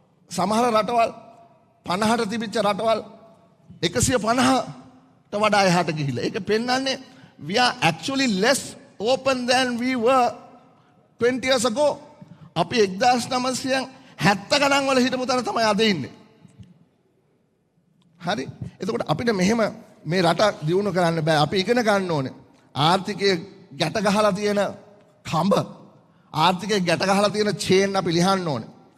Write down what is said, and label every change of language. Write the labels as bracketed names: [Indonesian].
[Sinhala] සමහර රටවල් 50ට තිබිච්ච රටවල් 150ට වඩා එහාට ගිහිල්ලා. ඒක පෙන්වන්නේ [English] we are actually less open than we were 20 years ago. [Sinhala] අපි 1970 ගණන් වල හිටපු තැන තමයි අද ඉන්නේ. හරි? එතකොට අපිට මෙහෙම මේ රට දියුණු කරන්න බෑ. අපි ඉගෙන ගන්න ඕනේ. ආර්ථිකයේ ගැට ගහලා තියෙන කඹ, ආර්ථිකයේ ගැට ගහලා තියෙන චේන් අපි ලිහන්න ඕනේ.